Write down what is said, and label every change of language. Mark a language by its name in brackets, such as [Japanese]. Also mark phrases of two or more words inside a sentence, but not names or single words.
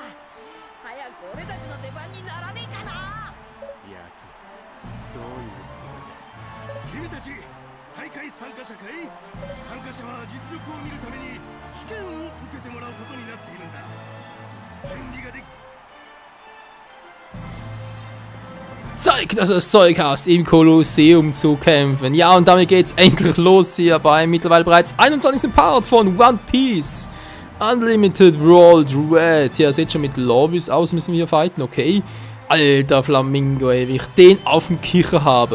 [Japanese] 早く俺たちの出番にならねえかな。やつどういうつもりだ。君たち大会参加者かい。参加者は実力を見るために試験を受けてもらうことになっているんだ。準備ができ [German] Zeig, dass du das Zeug hast, im Kolosseum zu kämpfen. Ja, und damit geht's endlich los hier beim mittlerweile bereits 21. Part von One Piece Unlimited World Red. Ja, seht schon, mit Lobbys aus müssen wir hier fighten, okay. Alter Flamingo, ey, wie ich den auf dem Kicher habe.